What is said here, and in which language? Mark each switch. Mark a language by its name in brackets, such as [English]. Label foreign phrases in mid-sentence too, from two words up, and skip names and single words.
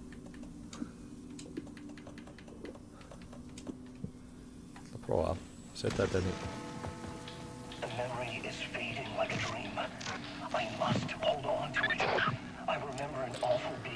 [Icelandic] Ég ætla að prófa að setja þetta inn í. [English] The memory is fading like a dream. I must hold on to it. I remember an awful